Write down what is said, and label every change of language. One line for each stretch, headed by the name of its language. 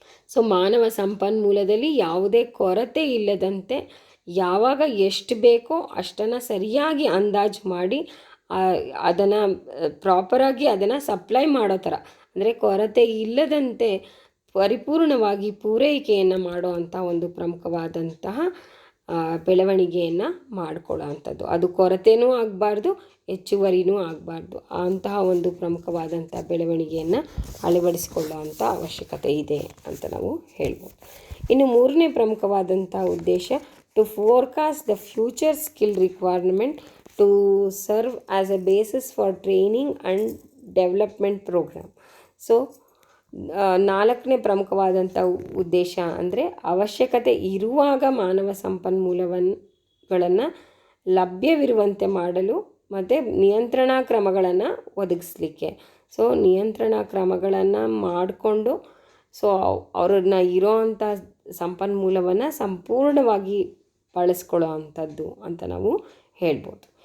Kannada: So ಮಾನವ ಸಂಪನ್ಮೂಲದಲ್ಲಿ ಯಾವುದೇ ಕೊರತೆ ಇಲ್ಲದಂತೆ ಯಾವಾಗ ಎಷ್ಟು ಬೇಕೋ ಅಷ್ಟನ್ನು ಸರಿಯಾಗಿ ಅಂದಾಜು ಮಾಡಿ ಅದನ್ನು ಪ್ರಾಪರಾಗಿ ಅದನ್ನು ಸಪ್ಲೈ ಮಾಡೋ ಥರ, ಅಂದರೆ ಕೊರತೆ ಇಲ್ಲದಂತೆ ಪರಿಪೂರ್ಣವಾಗಿ ಪೂರೈಕೆಯನ್ನು ಮಾಡೋ ಅಂಥ ಒಂದು ಪ್ರಮುಖವಾದಂತಹ ಬೆಳವಣಿಗೆಯನ್ನು ಮಾಡಿಕೊಳ್ಳೋ ಅಂಥದ್ದು. ಅದು ಕೊರತೆಯೂ ಆಗಬಾರ್ದು, ಹೆಚ್ಚುವರಿನೂ ಆಗಬಾರ್ದು. ಅಂತಹ ಒಂದು ಪ್ರಮುಖವಾದಂಥ ಬೆಳವಣಿಗೆಯನ್ನು ಅಳವಡಿಸಿಕೊಳ್ಳೋ ಅಂಥ ಅವಶ್ಯಕತೆ ಇದೆ ಅಂತ ನಾವು ಹೇಳ್ಬೋದು. ಇನ್ನು ಮೂರನೇ ಪ್ರಮುಖವಾದಂಥ ಉದ್ದೇಶ
English: to forecast the future skill requirement to serve as a basis for training and development program.
Kannada: So ನಾಲ್ಕನೇ ಪ್ರಮುಖವಾದಂಥ ಉದ್ದೇಶ ಅಂದರೆ ಅವಶ್ಯಕತೆ ಇರುವಾಗ ಮಾನವ ಸಂಪನ್ಮೂಲಗಳನ್ನು ಲಭ್ಯವಿರುವಂತೆ ಮಾಡಲು ಮತ್ತು ನಿಯಂತ್ರಣಾ ಕ್ರಮಗಳನ್ನು ಒದಗಿಸ್ಲಿಕ್ಕೆ. ಸೊ ನಿಯಂತ್ರಣಾ ಕ್ರಮಗಳನ್ನು ಮಾಡಿಕೊಂಡು ಸೊ ಅವ್ರನ್ನ ಇರೋ ಅಂಥ ಸಂಪನ್ಮೂಲವನ್ನು ಸಂಪೂರ್ಣವಾಗಿ ಬಳಸ್ಕೊಳ್ಳೋ ಅಂಥದ್ದು ಅಂತ ನಾವು ಹೇಳ್ಬೋದು.